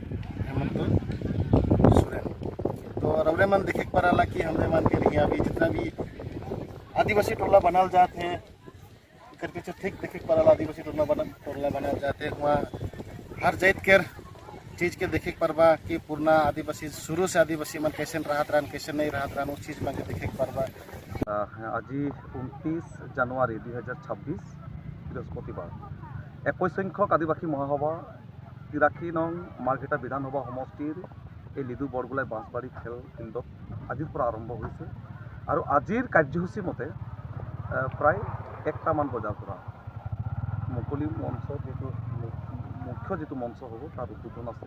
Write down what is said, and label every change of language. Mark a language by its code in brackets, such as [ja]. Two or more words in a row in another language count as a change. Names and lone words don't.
[sck] तो रौरे मन देखे पड़ाला कि हमरे मन के लिए अभी जितना भी आदिवासी टोला बनाल [hi] जाते हैं [sck] करके ठीक देखे पड़ाला आदिवासी टोला बनाल [hi] जाते हैं। [sck] वहाँ हर जात के चीज़ के देखे पड़बा कि पूर्णा आदिवासी शुरू से आदिवासी मन कैसे रहत रहन कैसे नहीं रहत रहन उस चीज़ में देखे पड़बा। [as] आज 29 জানুৱাৰী 2026 বৃহস্পতিবাৰ 21 সংখ্যক আদিবাসী মহাসভা 83 নং মাৰ্ঘেটা বিধানসভা সমষ্টিৰ এই লিডু বৰগোলাই বাঁশবাৰী খেল ফিল্ডত আজিৰ পৰা আৰম্ভ হৈছে আৰু আজিৰ কাৰ্যসূচী মতে প্ৰায় 1টামান বজাৰ পৰা মুকলি মঞ্চ মুখ্য যিটো মঞ্চ হ'ব তাৰ উদ্বোধন আছে।